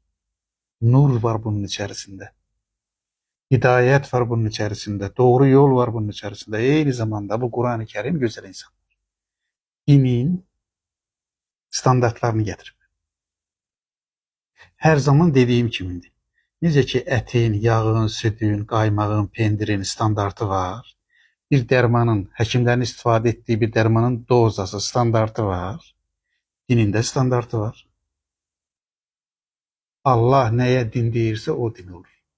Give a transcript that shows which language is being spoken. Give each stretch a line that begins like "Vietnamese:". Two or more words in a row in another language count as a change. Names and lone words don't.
Turkish: Nur var bunun içerisinde. Hidayet var bunun içerisinde. Doğru yol var bunun içerisinde. Aynı zamanda bu Kur'an-ı Kerim güzel insan. Dinin standartlarını getirir. Her zaman dediğim kimindi.
Azerbaijani: Necə ki ətin, yağın, sütün, qaymağın, pendirin standartı var. Bir dərmanın, həkimlərin istifadə etdiyi bir dərmanın dozası standartı var. Dinin də standartı var. Allah nəyə din deyirsə o din olur.